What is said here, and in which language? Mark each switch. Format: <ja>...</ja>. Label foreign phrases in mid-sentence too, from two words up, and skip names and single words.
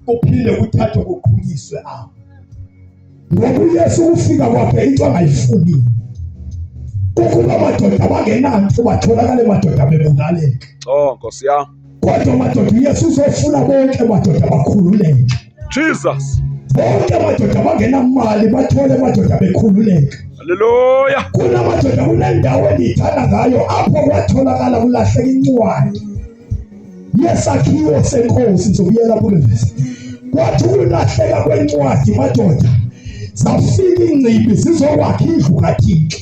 <zu>Kuphinde kuthathwe kuqhuyiswe apho. Ngoba uYesu ufika kwakhe into angayifuni. Ukuba amadoda bangenanto batholakala emadoda bebulaleka. Oh Nkosi yami. Kodwa amadoda uYesu uzofuna bonke amadoda bakhululeke. Jesus. Bonke amadoda bangenamali bathole amadoda bekhululeka. Hallelujah. Kunamadoda kunendawo enithanda ngayo apho kwatholakala kulahleka incwadi yesakhiwo senkosi. Ngizobuyela kule vesi. Kwathi ukulahleka kwencwadi madoda zafika ingcibi zizokwakha indlu kaThixo.</zu>